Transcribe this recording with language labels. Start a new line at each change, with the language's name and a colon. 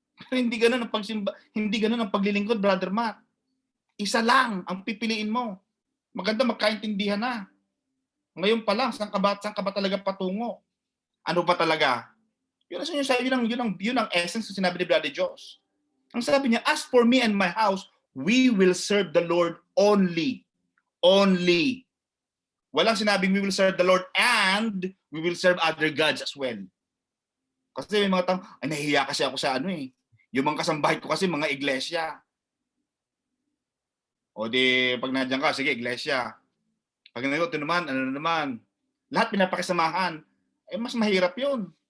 Filipino: Hindi ganon ang pagsimba, hindi ganon ang paglilingkod, Brother Matt. Isa lang ang pipiliin mo. Maganda magkaintindihan na. Ngayon pa lang, saan ka ba talaga patungo? Ano ba talaga? Yun ang essence ng sinabi ni Brother Josh. Ang sabi niya,
English: as for me and my house, we will serve the Lord only. Only.
Filipino: Walang sinabing
English: we will serve the Lord and we will serve other gods as well.
Filipino: Kasi may mga tao, nahihiya kasi ako sa yung mga kasambahay ko kasi mga iglesia. O di, pag nandiyan ka, sige, iglesia. Pag ito naman, ano naman, lahat pinapakisamahan, mas mahirap yun.